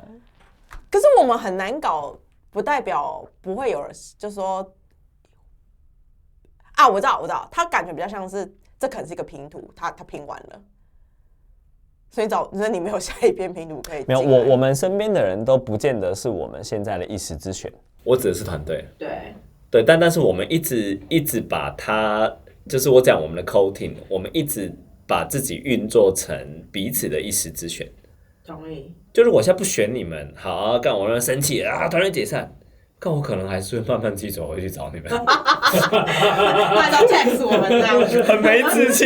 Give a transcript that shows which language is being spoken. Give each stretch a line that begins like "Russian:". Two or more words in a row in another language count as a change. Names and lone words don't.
Chinese: 可是我們很難搞，不代表不會有人就說啊，我知道，他感覺比較像是這可能是一個拼圖，他拼完了。所以你沒有下一篇拼圖可以。沒有，我們身邊的人都不見得是我們現在的一時之選。我指的是團隊。對，但是我們一直把它，就是我講我們的 coating，我們一直把自己運作成彼此的一時之選。同意。就是我現在不選你們，好啊，幹我让人生氣啊，團隊解散。但我可能還是會慢慢自己走回去找你們。快到 text 我們這樣，很沒志氣。